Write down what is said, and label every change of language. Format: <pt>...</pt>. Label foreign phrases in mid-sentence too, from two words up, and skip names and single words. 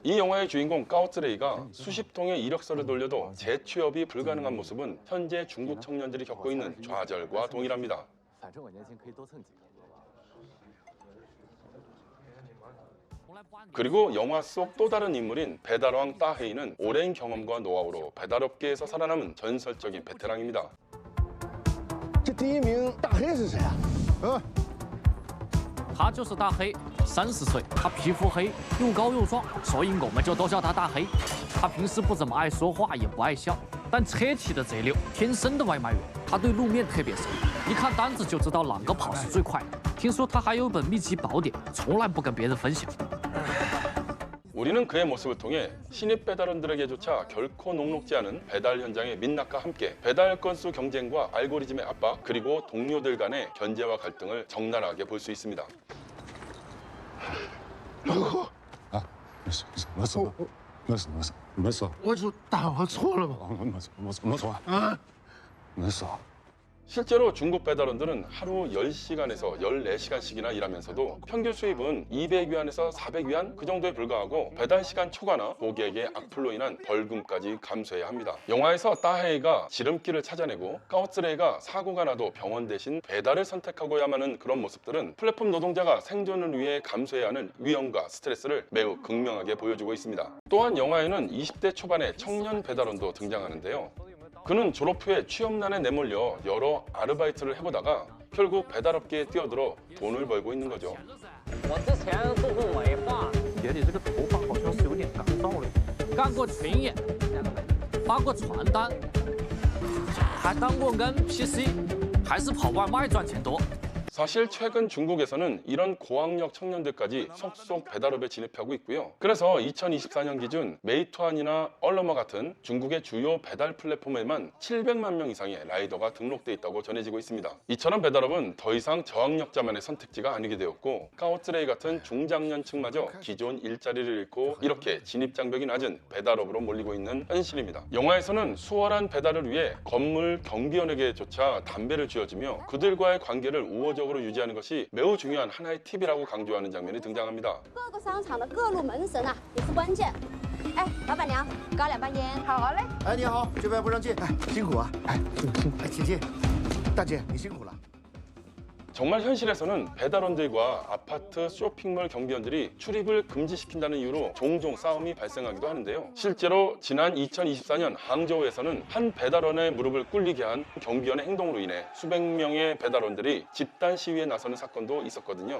<ko>이 영화의 주인공 까오츠레이가 수십 통의 이력서를 돌려도 재취업이 불가능한 모습은 현재 중국 청년들이 겪고 있는 좌절과 동일합니다. 그리고 영화 속 또 다른 인물인 배달왕 따헤이는 오랜 경험과 노하우로 배달업계에서 살아남은 전설적인 베테랑입니다.</ko> <zh>这第一名大黑是谁啊？他就是大黑，30岁，他皮肤黑，又高又壮，所以我们就都叫他大黑。他平时不怎么爱说话，也不爱笑，但车骑得贼溜，天生的外卖员。他对路面特别熟，一看单子就知道哪个跑是最快的。听说他还有本秘籍宝典，从来不跟别人分享。</zh> <ko>우리는 그의 모습을 통해 신입 배달원들에게조차 결코 녹록지 않은 배달 현장의 민낯과 함께 배달 건수 경쟁과 알고리즘의 압박 그리고 동료들 간의 견제와 갈등을 적나라하게 볼 수 있습니다.</ko> <zh>啊，没事，没事。我就大我错了吧？没错啊，没事。</zh> <ko>실제로 중국 배달원들은 하루 10시간에서 14시간씩이나 일하면서도 평균 수입은 200위안에서 400위안 그 정도에 불과하고 배달 시간 초과나 고객의 악플로 인한 벌금까지 감수해야 합니다. 영화에서 따헤이가 지름길을 찾아내고 까오츠레이가 사고가 나도 병원 대신 배달을 선택하고야만 하는 그런 모습들은 플랫폼 노동자가 생존을 위해 감수해야 하는 위험과 스트레스를 매우 극명하게 보여주고 있습니다. 또한 영화에는 20대 초반의 청년 배달원도 등장하는데요. 그는 졸업 후에 취업난에 내몰려 여러 아르바이트를 해보다가 결국 배달업계에 뛰어들어 돈을 벌고 있는 거죠.</ko> <zh>我之前做过美发，觉得这个头发好像是有点干燥了。干过群演，发过传单，还当过 NPC， 还是跑外卖赚钱多。</zh> <ko>사실 최근 중국에서는 이런 고학력 청년들까지 속속 배달업에 진입하고 있고요. 그래서 2024년 기준 메이투안이나 얼러머 같은 중국의 주요 배달 플랫폼에만 700만 명 이상의 라이더가 등록돼 있다고 전해지고 있습니다. 이처럼 배달업은 더 이상 저학력자만의 선택지가 아니게 되었고 까오츠레이 같은 중장년층마저 기존 일자리를 잃고 이렇게 진입장벽이 낮은 배달업으로 몰리고 있는 현실입니다. 영화에서는 수월한 배달을 위해 건물 경비원에게조차 담배를 쥐어주며 그들과의 관계를 우호적으로 유지하는 것이 매우 중요한 하나의 팁이라고 강조하는 장면이 등장합니다.</ko> <zh>各个商场的各路门神啊也是关键。哎，老板娘，搞2包烟。好嘞。哎，你好，这边不让进，哎，辛苦啊，哎，哎，请进，大姐，你辛苦了。</zh> <ko>정말 현실에서는 배달원들과 아파트 쇼핑몰 경비원들이 출입을 금지시킨다는 이유로 종종 싸움이 발생하기도 하는데요. 실제로 지난 2024년 항저우에서는 한 배달원의 무릎을 꿇리게 한 경비원의 행동으로 인해 수백 명의 배달원들이 집단 시위에 나서는 사건도 있었거든요.</ko>